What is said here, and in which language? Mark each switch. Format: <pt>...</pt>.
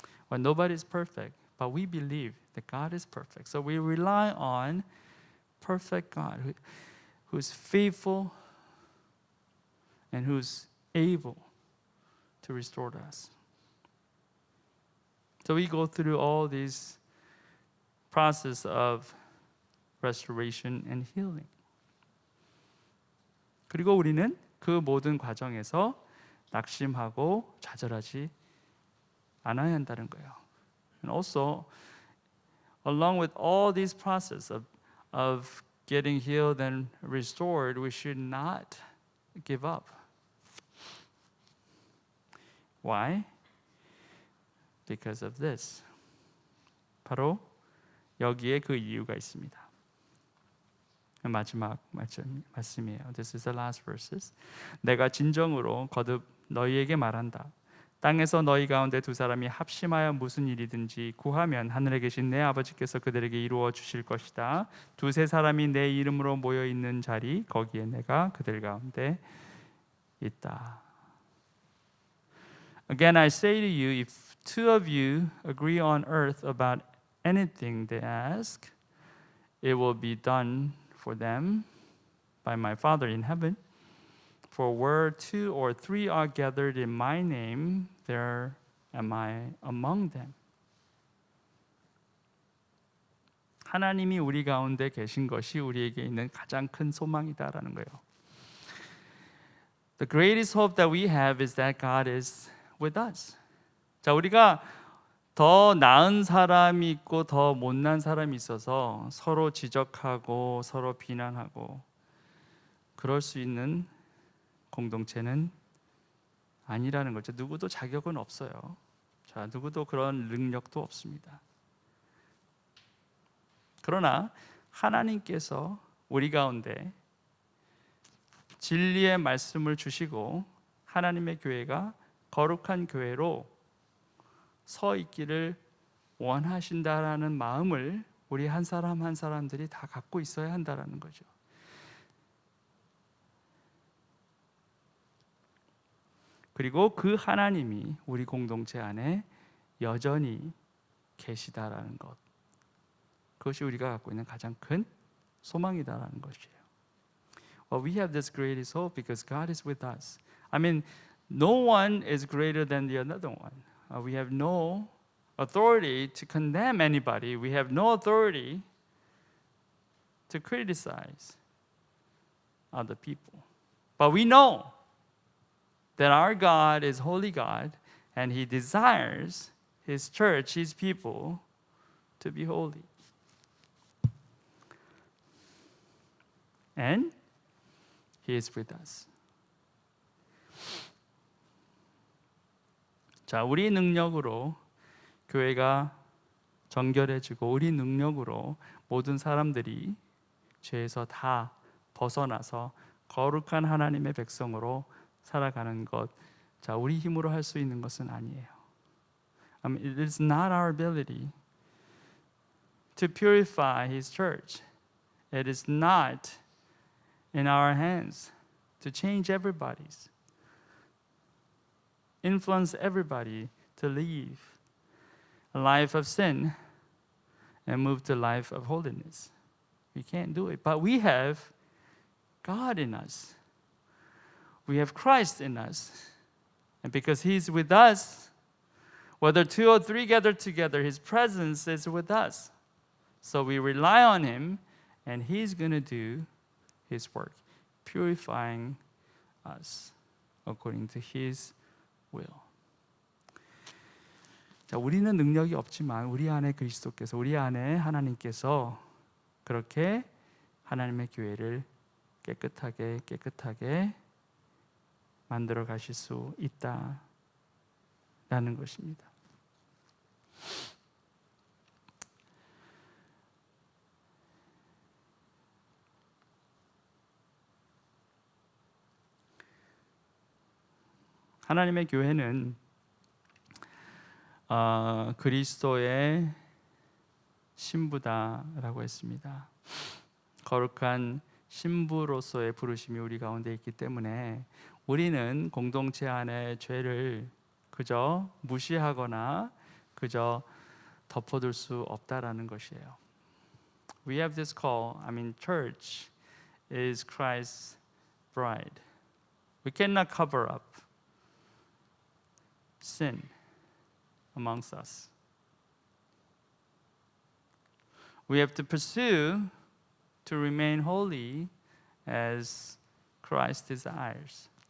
<en>Well, nobody is perfect, but we believe that God is perfect. So we rely on perfect God who's faithful and who's able to restore us. So we go through all these process of restoration and healing.</en> <ko>그리고 우리는 그 모든 과정에서 낙심하고 좌절하지 않아야 한다는 거예요.</ko> <en>And also, along with all these process of getting healed and restored, we should not give up. Why? Because of this.</en> <ko>바로 여기에 그 이유가 있습니다. 마지막 말씀이에요.</ko> <en>This is the last verses.</en> <ko>내가 진정으로 거듭 너희에게 말한다. 땅에서 너희 가운데 두 사람이 합심하여 무슨 일이든지 구하면 하늘에 계신 내 아버지께서 그들에게 이루어 주실 것이다. 두세 사람이 내 이름으로 모여 있는 자리 거기에 내가 그들 가운데 있다.</ko> <en>Again, I say to you, if two of you agree on earth about anything they ask, it will be done for them by my Father in heaven. For where two or three are gathered in my name, there am I among them.</en> <ko>하나님이 우리 가운데 계신 것이 우리에게 있는 가장 큰 소망이다라는 거예요.</ko> <en>The greatest hope that we have is that God is with us.</en> <ko>자, 우리가 더 나은 사람이 있고 더 못난 사람이 있어서 서로 지적하고 서로 비난하고 그럴 수 있는 공동체는 아니라는 거죠. 누구도 자격은 없어요. 자, 누구도 그런 능력도 없습니다. 그러나 하나님께서 우리 가운데 진리의 말씀을 주시고 하나님의 교회가 거룩한 교회로 서 있기를 원하신다라는 마음을 우리 한 사람 한 사람들이 다 갖고 있어야 한다라는 거죠. 그리고 그 하나님이 우리 공동체 안에 여전히 계시다라는 것. 그것이 우리가 갖고 있는 가장 큰 소망이다라는 것이에요.</ko> <en>Well, we have this greatest hope because God is with us. I mean, no one is greater than the other one. We have no authority to condemn anybody. We have no authority to criticize other people. But we know that our God is holy God and He desires His church, His people, to be holy. And He is with us.</en> <ko>자, 우리 능력으로 교회가 정결해지고 우리 능력으로 모든 사람들이 죄에서 다 벗어나서 거룩한 하나님의 백성으로 살아가는 것 자, 우리 힘으로 할 수 있는 것은 아니에요.</ko> <en>It is not our ability to purify His church. It is not in our hands to change everybody's, influence everybody to leave a life of sin and move to a life of holiness. We can't do it. But we have God in us. We have Christ in us. And because He's with us, whether 2 or 3 gather together, His presence is with us. So we rely on Him, and He's going to do His work, purifying us according to His will.</en> <ko>자, 우리는 능력이 없지만 우리 안에 그리스도께서, 우리 안에 하나님께서 그렇게 하나님의 교회를 깨끗하게 만들어 가실 수 있다라는 것입니다. 하나님의 교회는 그리스도의 신부다라고 했습니다. 거룩한 신부로서의 부르심이 우리 가운데 있기 때문에 우리는 공동체 안에 죄를 그저 무시하거나 그저 덮어둘 수 없다라는 것이에요.</ko> <en>We have this call. Church is Christ's bride. We cannot cover up sin amongst us. We have to pursue to remain holy as Christ desires.</en>